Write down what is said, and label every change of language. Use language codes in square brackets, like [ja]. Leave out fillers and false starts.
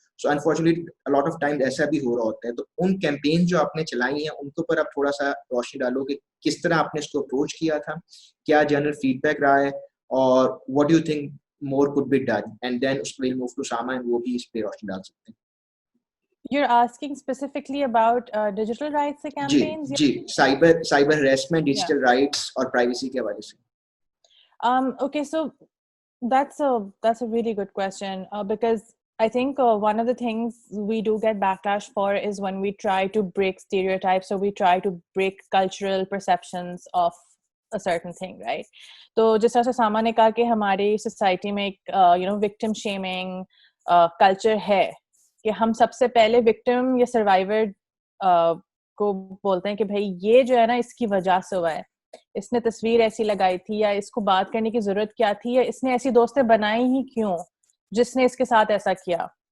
[en] so unfortunately lot of time [ur] ایسا بھی ہو رہا ہوتا ہے. تو ان کیمپین جو آپ نے چلائی ہیں ان کے اوپر آپ تھوڑا سا روشنی ڈالو کہ کس طرح آپ نے اس کو اپروچ کیا تھا, کیا جنرل فیڈ بیک رہا ہے, اور [en] what do you think more could be done, and then [ur] اس پہ موو ٹو ساما, اینڈ وہ بھی اس پہ روشنی ڈال سکتے ہیں. [en] You're asking specifically about digital rights campaigns? [ur] جی, cyber harassment, [en] Yeah. [ur] Digital rights اور پرائیویسی کے حوالے سے. [en] Okay, so that's a really good question, because I think one of the things we do get backlash for is when we try to break stereotypes, or we try to break cultural perceptions of a certain thing, right? [ur] تو جس طرح سے ساما نے کہا کہ ہماری society میں ایک وکٹم شیمنگ کلچر ہے, کہ ہم سب سے پہلے وکٹم یا سروائیور کو بولتے ہیں کہ بھائی یہ جو ہے نا اس کی وجہ سے ہوا ہے, اس نے تصویر ایسی لگائی تھی, یا اس کو بات کرنے کی ضرورت کیا تھی, یا اس نے ایسی دوستیں بنائی ہی کیوں جس نے اس کے ساتھ ایسا کیا.